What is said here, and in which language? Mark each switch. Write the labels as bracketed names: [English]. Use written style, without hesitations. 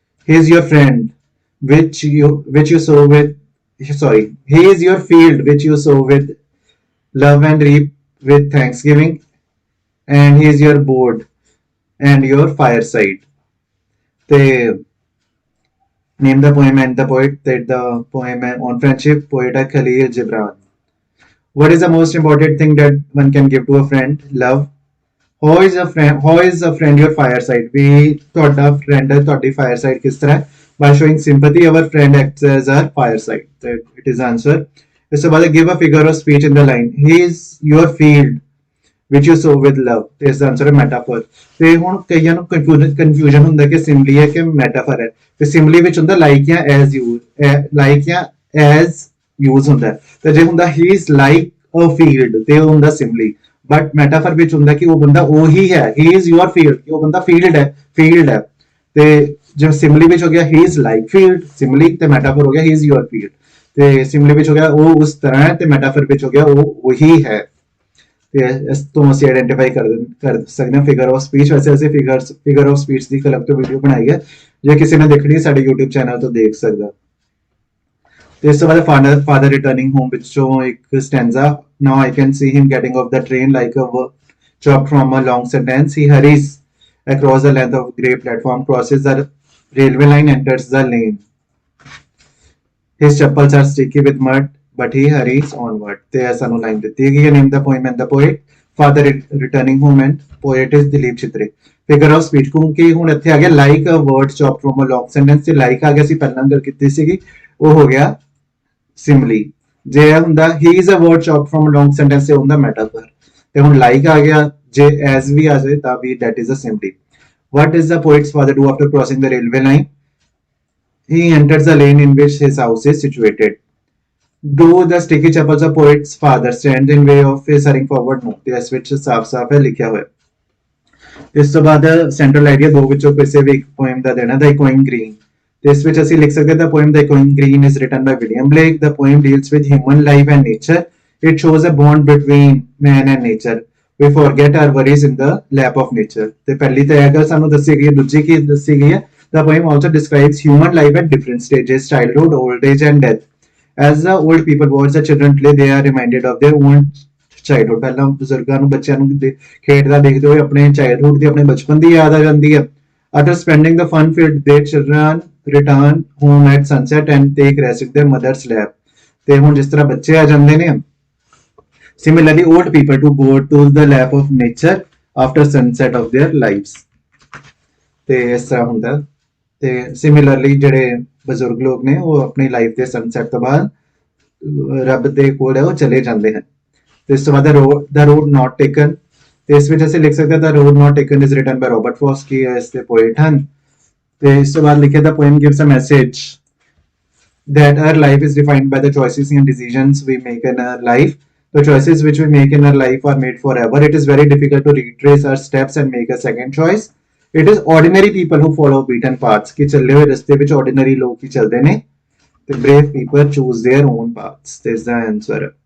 [English] He is your friend which you sow with he is your field which you sow with love and reap with thanksgiving and he is your board and your fireside. They name the poem and the poet that the poem on friendship poet Khalil Gibran. What is the most important thing that one can give to a friend? Love. how is a friend your fireside? [Punjabi] We ਤੁਹਾਡਾ friend ਹੈ ਤੁਹਾਡੀ fireside ਕਿਸ ਤਰ੍ਹਾਂ ਹੈ? [English] By showing sympathy, our friend acts as our fireside. That it is answer. [Punjabi] ਇਸ ਤੋਂ ਬਾਅਦ [English] give a figure of speech in the line. He is your field which you sow with love. [Punjabi] ਤੇ ਇਸ ਦਾ answer ਹੈ metaphor. ਤੇ ਹੁਣ ਕਈਆਂ ਨੂੰ confusion ਹੁੰਦਾ ਕਿ simile ਹੈ ਕਿ metaphor ਹੈ. ਤੇ simile ਵਿੱਚ ਹੁੰਦਾ like ਜਾਂ as like ਜਾਂ as use ਹੁੰਦਾ ਤੇ ਜੇ ਹੁੰਦਾ [English] he is like a field [Punjabi] ਤੇ ਉਹ ਹੁੰਦਾ simile. [English] but metaphor [Punjabi] ਵਿੱਚ ਹੁੰਦਾ ਕਿ ਉਹ ਬੰਦਾ ਉਹੀ ਹੈ [English] he is your field [Punjabi] ਕਿ ਉਹ ਬੰਦਾ field ਹੈ ਤੇ ਜੋ simile ਵਿੱਚ ਹੋ ਗਿਆ [English] he is like field [Punjabi] simile ਤੇ metaphor ਹੋ ਗਿਆ he is your field ਤੇ simile ਵਿੱਚ ਹੋ ਗਿਆ ਉਹ ਉਸ ਤਰ੍ਹਾਂ ਹੈ ਤੇ metaphor ਵਿੱਚ ਹੋ ਗਿਆ ਉਹ ਉਹੀ ਹੈ ਤੇ ਇਸ ਤੋਂ ਅਸੀਂ ਆਇਡੈਂਟੀਫਾਈ ਕਰ ਸਕਦੇ ਹਾਂ ਫਿਗਰ ਆਫ ਸਪੀਚ ਵੈਸੇ ਅਸੀਂ figure of speech ਦੀ club ਤੋਂ ਵੀਡੀਓ ਬਣਾਈ ਹੈ ਜੇ ਕਿਸੇ ਨੇ ਦੇਖਣੀ ਹੈ ਸਾਡੇ YouTube ਚੈਨਲ ਤੋਂ ਦੇਖ ਸਕਦਾ [English] This is the father returning home with show a stanza. Now I can see him getting off the train like a chopped from a long sentence. He hurries across the length of grey platform, crosses the railway line, enters the lane. His chappals are sticky with mud, but he hurries onward. There is no line. Name the poem and the poet. Father returning home and poet is Dilip Chitre. Figure of speech. [Punjabi] क्योंकि ਹੁਣ ਇੱਥੇ ਆ ਗਿਆ [English] like a word chopped from a long sentence [Punjabi] ਤੇ like ਆ ਗਿਆ ਸੀ ਪਹਿਲਾਂ ਗੱਲ ਕੀਤੀ ਸੀਗੀ ਉਹ ਹੋ ਗਿਆ simile ਜੇ ਹੁੰਦਾ [English] he is a word chopped from a long sentence [Punjabi] ਤੇ ਹੁੰਦਾ metaphor ਤੇ ਹੁਣ like ਆ ਗਿਆ ਜੇ as ਵੀ ਆ ਜਾਏ ਤਾਂ ਵੀ [English] that is a simile. What does the poet's father do after crossing the railway line? He enters the lane in which his house is situated. Do the sticky chappals of poet's father stand in way of his hurrying forward? [Punjabi] No ਤੇ ਇਸ ਵਿੱਚ ਸਾਫ਼-ਸਾਫ਼ ਹੈ ਲਿਖਿਆ ਹੋਇਆ ਇਸ ਤੋਂ ਬਾਅਦ central idea ਦੋ ਵਿੱਚੋਂ ਕਿਸੇ ਵੀ ਇੱਕ ਪੋਇਮ ਦਾ ਦੇਣਾ ਦਾ ਇਕੋਇੰਗ ਗ੍ਰੀਨ this which ਅਸੀਂ ਲਿਖ ਸਕਦੇ [English] the poem The Echoing Green is written by William Blake. The poem deals with human life and nature. It shows a bond between man and nature. We forget our worries in the lap of nature. [Punjabi] ਤੇ ਪਹਿਲੀ ਤਾਂ ਇਹ ਗੱਲ ਸਾਨੂੰ ਦੱਸੀ ਗਈ ਹੈ [English] ਦੂਜੀ ਕੀ ਦੱਸੀ ਗਈ ਹੈ The poem also describes human life at different stages childhood, old age and death. As the old people watch the children play they are reminded of their own childhood. [Punjabi] ਪਹਿਲਾਂ ਬਜ਼ੁਰਗਾਂ ਨੂੰ ਬੱਚਿਆਂ ਨੂੰ ਖੇਡਦਾ ਦੇਖਦੇ ਹੋਏ ਆਪਣੇ ਚਾਈਲਡਹੁੱਡ ਦੀ ਆਪਣੇ ਬਚਪਨ ਦੀ ਯਾਦ ਆ ਜਾਂਦੀ ਹੈ [English] After spending the fun-filled day, children return home at sunset and take rest in their mother's lap. [Punjabi] ਤੇ ਹੁਣ ਜਿਸ ਤਰ੍ਹਾਂ ਬੱਚੇ ਆ ਜਾਂਦੇ ਨੇ [English] Similarly, old people to go to the lap of nature after sunset of their lives. [Punjabi] ਤੇ ਇਸ ਤਰ੍ਹਾਂ ਹੁੰਦਾ ਤੇ similarly ਜਿਹੜੇ ਬਜ਼ੁਰਗ ਲੋਕ ਨੇ ਉਹ ਆਪਣੀ ਲਾਈਫ ਦੇ ਸਨਸੈਟ ਤੋਂ ਬਾਅਦ ਰੱਬ ਦੇ ਕੋਲ ਹੈ ਉਹ ਚਲੇ ਜਾਂਦੇ ਹਨ ਤੇ ਇਸ ਤੋਂ ਬਾਅਦ the road not taken ਤੇ ਇਸ ਵਿੱਚ ਅਸੀਂ ਲਿਖ ਸਕਦੇ ਹਾਂ [English] The Road Not Taken is written by Robert Frost [Punjabi] ਕੀ ਇਸ ਦੇ ਪੋਇਟ ਹਨ ਤੇ ਇਸ ਤੋਂ ਬਾਅਦ ਲਿਖਿਆ [English] The poem gives a message that our life is defined by the choices and decisions we make in our life. The choices which we make in our life are made forever. It is very difficult to retrace our steps and make a second choice. It is ordinary people who follow beaten paths [Punjabi] ਕਿ ਚੱਲੇ ਹੋਏ ਰਸਤੇ ਵਿੱਚ ordinary ਲੋਕ ਹੀ ਚੱਲਦੇ ਨੇ ਤੇ [English] brave people choose their own paths. This is the answer.